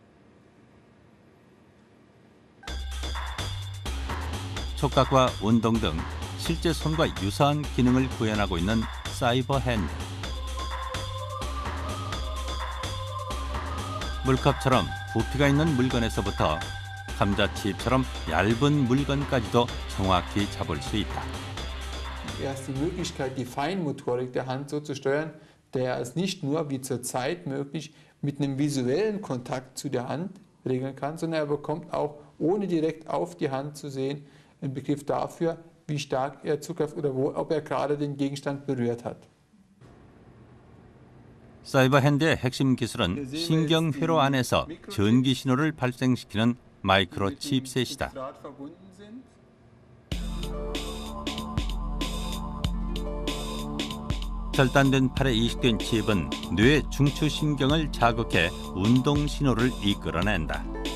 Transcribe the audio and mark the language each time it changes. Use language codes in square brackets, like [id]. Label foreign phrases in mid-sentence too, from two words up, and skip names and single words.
[ko] 촉각과 운동 등 실제 손과 유사한 기능을 구현하고 있는 사이버 핸드. 물컵처럼 부피가 있는 물건에서부터 감자칩처럼 얇은 물건까지도 정확히 잡을 수 있다. [de] Erst die Möglichkeit, die Feinmotorik der Hand so zu steuern, der es nicht nur wie zurzeit möglich mit einem visuellen Kontakt zu der Hand regeln kann, sondern er bekommt auch, ohne direkt auf die Hand zu sehen, einen Begriff dafür, wie stark er Zugriff oder ob er gerade den Gegenstand berührt hat. [ko] 사이버 핸드의 핵심 기술은 신경회로 안에서 전기 신호를 발생시키는 마이크로 칩셋이다. 절단된 팔에 이식된 칩은 뇌의 중추신경을 자극해 운동 신호를 이끌어낸다.